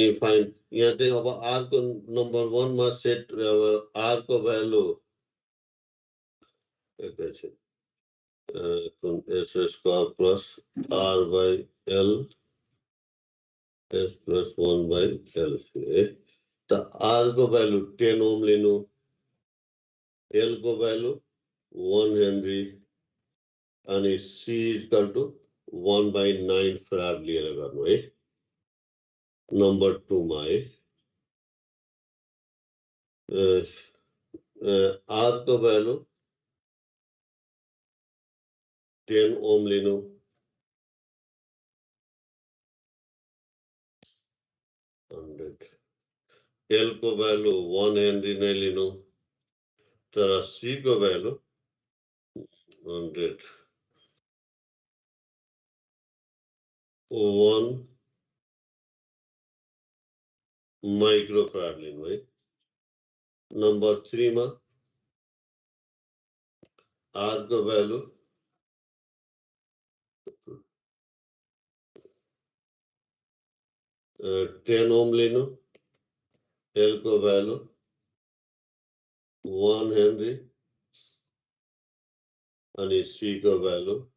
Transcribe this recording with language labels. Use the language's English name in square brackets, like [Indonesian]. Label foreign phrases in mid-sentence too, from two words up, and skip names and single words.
[Nepali] फाइन यहाँ चाहिँ अब आर को नंबर 1 मा सेट आर को भ्यालु एकैछिन [English] S square plus R by L S plus 1 by L [Nepali] है तो R को वैल्यू 10 ओम लिनु L को वैल्यू 1 हेनरी अनि C [English] equal to 1 by 9 [Nepali] फराड लिएर गर्नु है नम्बर 2 मा है R को वैल्यू 10 ओम लिनु L को वैल्यू 1 हेनरी नै लिनु तर C को वैल्यू 100 1 माइक्रोफराड लिनु है नंबर 3 मा R को वैल्यू 10 ओम लिनु L को वैल्यू 1 हेनरी अनि C को वैल्यू